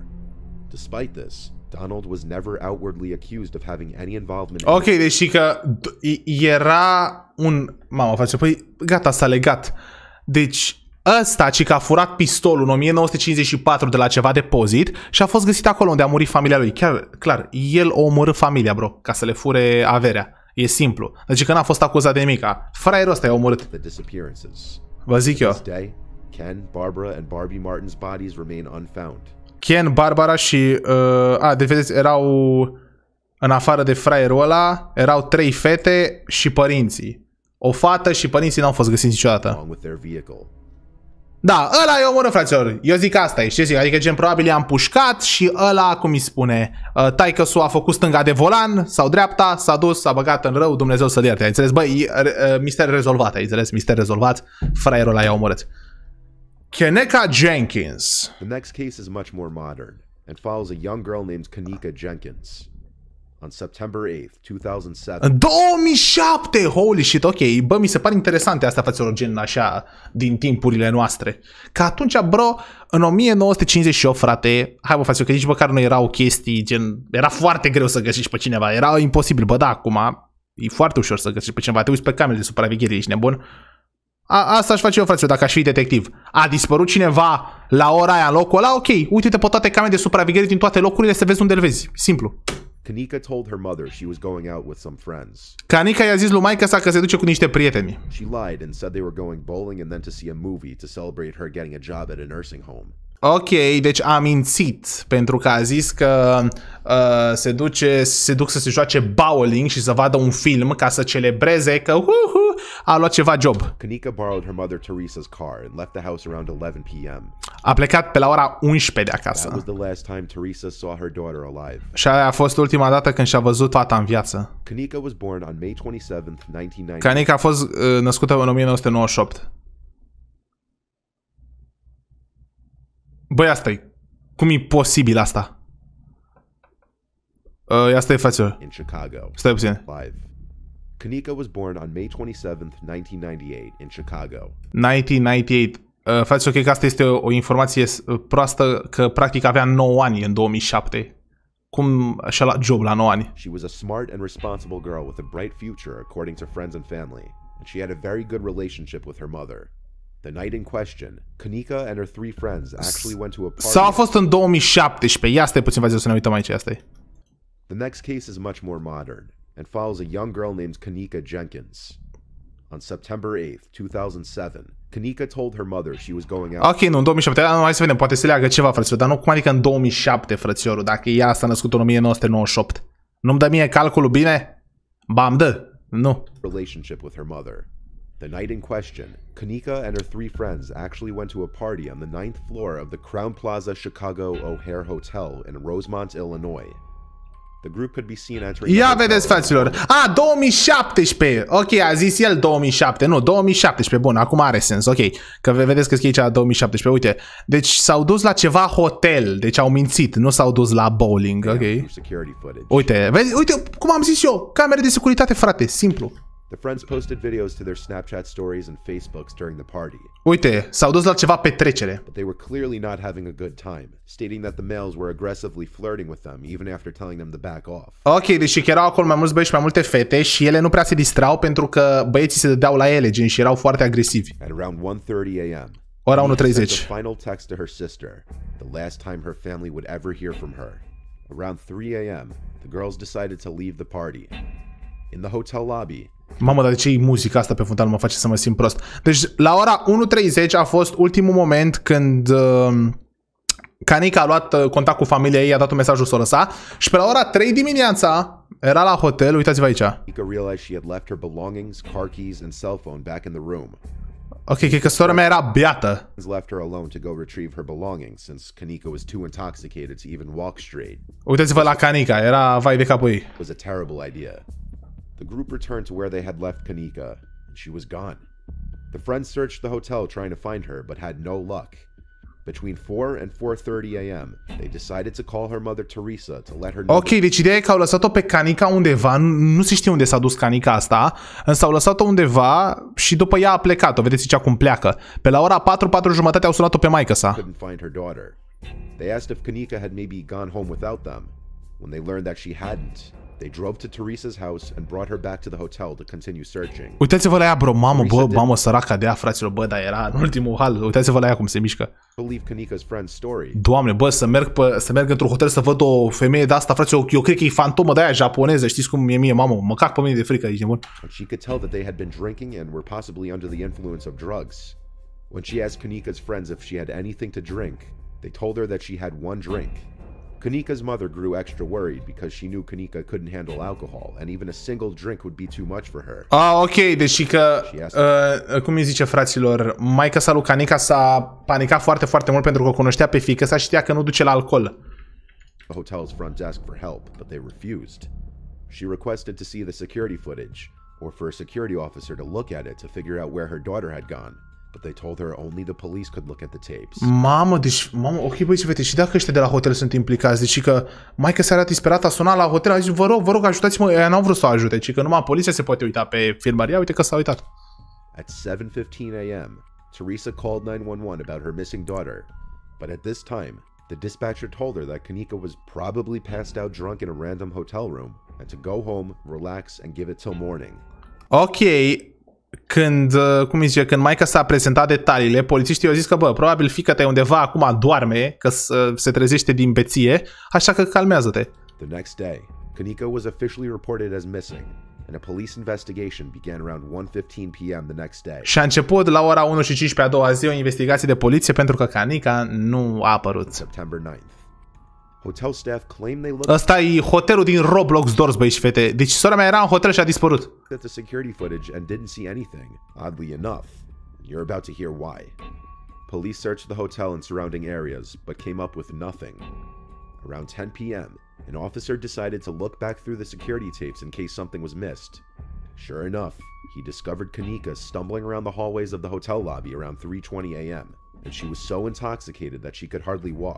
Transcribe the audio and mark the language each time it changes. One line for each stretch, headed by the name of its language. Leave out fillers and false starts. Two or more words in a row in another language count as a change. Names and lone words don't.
English: Despite this, Donald was never outwardly accused of having any involvement in...
Romanian: Ok, deci că era un... Mamă, face, păi gata, s-a legat. Deci ăsta, ci că a furat pistolul în 1954 de la ceva depozit și a fost găsit acolo unde a murit familia lui. Chiar, clar, el o omorât familia, bro, ca să le fure averea. E simplu. Deci că n-a fost acuzat de nimica. Fraierul ăsta i-a omorât. Vă zic eu.
English: Ken, Barbara and Barbie Martin's bodies remain unfound.
Romanian: Ken, Barbara și... deci vedeți, erau... În afară de fraierul ăla, erau 3 fete și părinții. O fată și părinții n-au fost găsiți niciodată. Da, ăla e omorât, fraților. Eu zic asta e, știți? Adică gen probabil i-a împușcat și ăla, cum îi spune, taică-su a făcut stânga de volan sau dreapta, s-a dus, s-a băgat în rău, Dumnezeu să-l ierte. Ai înțeles? Băi, mister rezolvat, ai înțeles? Mister rezolvat, fraierul ăla i-a omorât.
English: Kenika Jenkins. The next case is much more modern and follows a young girl named Kenika Jenkins. On September 8th, 2007.
Romanian: În 2007!
English: Holy shit,
Romanian: ok. Bă, mi se pare interesante astea, fraților, gen așa, din timpurile noastre. Că atunci, bro, în 1958, frate, hai bă, fraților, că nici măcar nu erau chestii, gen, era foarte greu să găsești pe cineva, era imposibil, bă, da, acum e foarte ușor să găsești pe cineva, te uiți pe camerele de supraveghere, ești nebun? Asta aș face eu, fraților, dacă aș fi detectiv. A dispărut cineva la ora aia în locul ăla, ok, uite-te pe toate camerele de supraveghere din toate locurile să vezi unde îl vezi, simplu.
English: Kenika told her mother she was going out with some friends.
Romanian: Kenika i-a zis lui maică sa că se duce cu niște prieteni.
English: She lied and said they were going bowling and then to see a movie to celebrate her getting a job at a nursing home.
Romanian: Ok, deci a mințit pentru că a zis că se duc să se joace bowling și să vadă un film ca să celebreze că a luat ceva job.
English: Kanika borrowed her mother Teresa's car and left the house around 11 p.m.
Romanian: A plecat pe la ora 11 de acasă.
English: That was the last time Teresa saw her daughter alive.
Romanian: Și aia a fost ultima dată când și-a văzut fata în viață.
English: Kanika was born on May 27, 1990.
Romanian: Kanika a fost născută în 1998. Băi, asta-i. Cum e posibil asta? Asta e față.
English: In Chicago.
Romanian: Stai puțin.
English: Kanika was born on May 27, 1998 in Chicago.
Romanian: 1998. Faceți ok că asta este o informație proastă, că practic avea 9 ani în 2007. Cum și-a luat job la 9 ani?
English: She was a smart and responsible girl with a bright future according to friends and family, and she had a very good relationship with her mother. The night in question, Kanika and her 3 friends actually went to a party.
Romanian: Sau a fost în 2017. Ia stai puțin, vă zic să ne uităm aici, asta e.
English: The next case is much more modern and follows a young girl named Kanika Jenkins. On September 8th, 2007, Kanika told her mother she was going out.
Romanian: Ok, nu, în 2007. Hai să vedem, poate se leagă ceva, frățior, dar nu cum adică în 2007, frățiorul, dacă ea s-a născut în 1998. Nu-mi dă mie calculul bine? Bam, dă. Nu.
English: Relationship with her mother. The night in question, Kanika and her 3 friends actually went to a party on the 9th floor of the Crown Plaza Chicago O'Hare Hotel in Rosemont, Illinois. The group could be seen entering.
Romanian: Ia vedeți, fraților. 2017. Ok, a zis el 2007. Nu, 2017. Bun, acum are sens. Ok, că vedeți că scrie aici 2017. Uite, deci s-au dus la ceva hotel. Deci au mințit, nu s-au dus la bowling. Ok. Uite, vezi, uite cum am zis eu. Camere de securitate, frate, simplu.
English: The friends posted videos to their Snapchat stories and Facebooks during the party.
Romanian: Uite, s-au dus la ceva petrecere.
English: But they were clearly not having a good time, stating that the males were aggressively flirting with them even after telling them to back off.
Romanian: Ok, deci erau acolo mai mulți băieți și mai multe fete și ele nu prea se distrau pentru că băieții se dădeau la ele, gen, și erau foarte agresivi.
English: At around 1:30 a.m.
Romanian: Ora 1:30.
English: The final text to her sister, the last time her family would ever hear from her. Around 3 a.m., the girls decided to leave the party. In the hotel lobby.
Romanian: Mamă, dar de ce e muzica asta pe fundal? Mă face să mă simt prost. Deci la ora 1:30 a fost ultimul moment când Kanika a luat contact cu familia ei, a dat un mesaj să o lăsa și pe la ora 3 dimineața era la hotel, uitați-vă aici.
English: Kanika realized she had left her belongings, car keys and cell phone back in the room.
Romanian: Ok, cred că sora mea era beată.
English: Left her alone to go retrieve her belongings since Kanika was too intoxicated to even walk straight.
Romanian: Uitați-vă la Kanika, era vai de capul ei.
English: It was a terrible idea. The group returned to where they had left Kanika, and she was gone. The friends searched the hotel trying to find her, but had no luck. Between 4 and 4:30 a.m., they decided to call her mother Teresa to let her know.
Romanian: Ok, deci ideea e că au lăsat-o pe Kanika undeva, nu se știe unde s-a dus Kanika asta, însă au lăsat-o undeva și după ea a plecat-o, vedeți aici cum pleacă. Pe la ora 4:30 au sunat-o pe maică-sa.
English: Couldn't find her daughter. They asked if Kanika had maybe gone home without them. When they learned that she hadn't, they drove to Teresa's house and brought her back to the hotel to continue searching.
Romanian: Uitați-vă la ea, bro, mamă, săraca de ea, fraților, bă, dar era în ultimul hal. Uitați-vă la ea cum se mișcă.
English: Believe Kanika's friend's story.
Romanian: Doamne, bă, să merg într-un hotel să văd o femeie de asta, fraților, eu cred că e fantomă de aia japoneză, știți cum e mie, mamă, mă cac pe mine de frică, ești nebun.
English: She could tell that they had been drinking and were possibly under the influence of drugs. When she asked Kanika's friends if she had anything to drink, they told her that she had one drink. Kanika's mother grew extra worried because she knew Kanika couldn't handle alcohol and even a single drink would be too much for her.
Romanian: Ok, deci că, cum îi zice, fraților, maica-sa lui Kanika s-a panicat foarte, foarte mult pentru că o cunoștea pe fiică-sa și știa că nu duce la alcool.
English: The hotel's front desk for help, but they refused. She requested to see the security footage or for a security officer to look at it to figure out where her daughter had gone. But they told her only the police could look at the tapes.
Romanian: Mamă, ok, băi, vede, și dacă ăștia de la hotel sunt implicați, deci că maica s-a disperat, a sunat la hotel, a zis, vă rog, ajutați-mă, ea n-au vrut să o ajute, ci că numai poliția se poate uita pe filmăria, uite că s-a uitat.
English: At 7:15 a.m., Teresa called 911 about her missing daughter, but at this time, the dispatcher told her that Kanika was probably passed out drunk in a random hotel room and to go home, relax and give it till morning.
Romanian: Ok. Când, cum zice, când maica s-a prezentat detaliile, polițiștii au zis că, bă, probabil fiica-ta e undeva acum doarme, că se trezește din beție, așa că calmează-te.
English: The next day, Kanika was officially reported as missing, and a police investigation began around 1:15 p.m. the next day.
Romanian: Și a început la ora 1:15 a doua zi o investigație de poliție pentru că canica nu a apărut.
English: September 9th. Hotel staff claim they looked
Romanian: Ăsta e hotelul din Roblox Doors, băi și fete. Deci sora mea era în hotel și a dispărut.
English: at the security footage and didn't see anything, oddly enough. You're about to hear why. Police searched the hotel and surrounding areas, but came up with nothing. Around 10 p.m., an officer decided to look back through the security tapes in case something was missed. Sure enough, he discovered Kanika stumbling around the hallways of the hotel lobby around 3:20 a.m., and she was so intoxicated that she could hardly walk.